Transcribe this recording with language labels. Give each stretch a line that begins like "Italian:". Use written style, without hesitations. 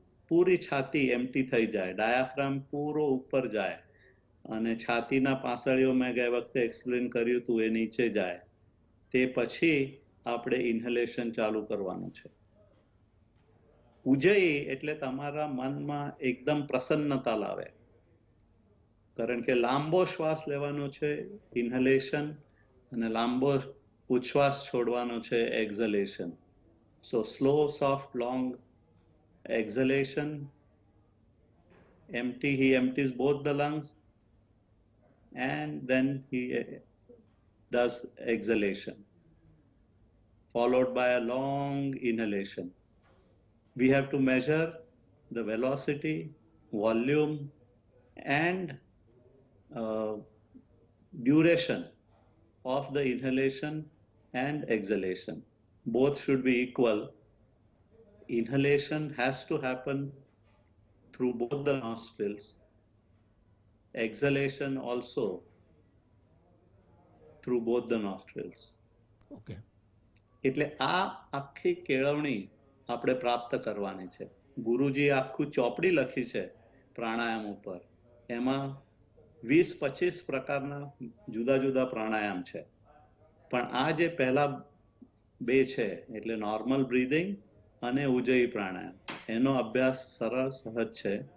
Gujarati: પૂરી છાતી એમ્પ્ટી થઈ જાય, ડાયાફ્રામ પૂરો ઉપર જાય અને છાતીના પાસળીઓ મેં ગઈ વખતે એક્સપ્લેન કર્યું હતું એ નીચે જાય, તે પછી આપણે ઇન્હેલેશન ચાલુ કરવાનું છે. ઉજ્જયી એટલે તમારા મનમાં એકદમ પ્રસન્નતા લાવે, કારણ કે લાંબો શ્વાસ લેવાનો છે ઇન્હેલેશન અને લાંબો ઉચ્છ્વાસ છોડવાનો છે એક્ઝલેશન. સો slow soft long
English: exhalation, he empties both the lungs and then he does exhalation followed by a long inhalation. We have to measure the velocity, volume and duration of the inhalation and exhalation. Both should be equal. Inhalation has to happen through both the nostrils. Exhalation also through both the nostrils. Okay.
Gujarati: એટલે આ આખી કેળવણી આપણે પ્રાપ્ત કરવાની છે. ગુરુજીએ આખું ચોપડી લખી છે પ્રાણાયામ ઉપર, એમાં 20-25 પ્રકારના જુદા જુદા પ્રાણાયામ છે. પણ આ જે પહેલા 2 છે એટલે નોર્મલ બ્રીધિંગ અને ઉજ્જયી પ્રાણાયામ, એનો અભ્યાસ સરળ સહજ છે.